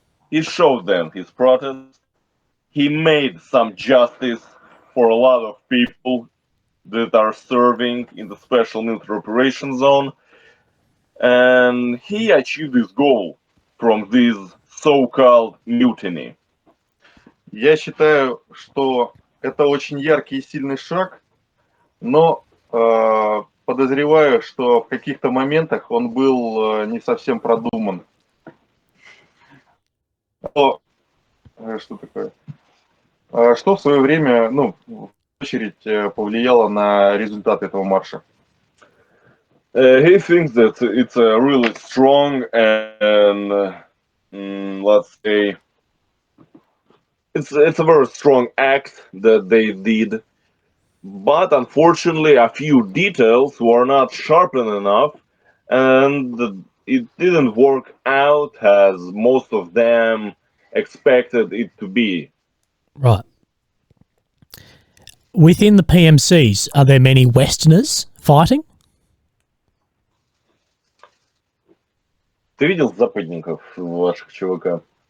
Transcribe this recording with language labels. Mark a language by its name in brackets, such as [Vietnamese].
[English] He showed them his protest. He made some justice for a lot of people that are serving in the special military operation zone. And he achieved his goal from this so-called mutiny. [Russian] Я считаю, что это очень яркий и сильный шаг, но подозреваю, что в каких-то моментах он был не совсем продуман. Что такое? Что в свое время, в очередь, повлияло на результат этого марша? [English] He thinks that it's a really strong and let's say it's a very strong act that they did, but unfortunately a few details were not sharpened enough, and it didn't work out as most of them expected it to be. Right. Within the PMCs, are there many Westerners fighting? [Russian] Ты видел западников ваших ЧВК?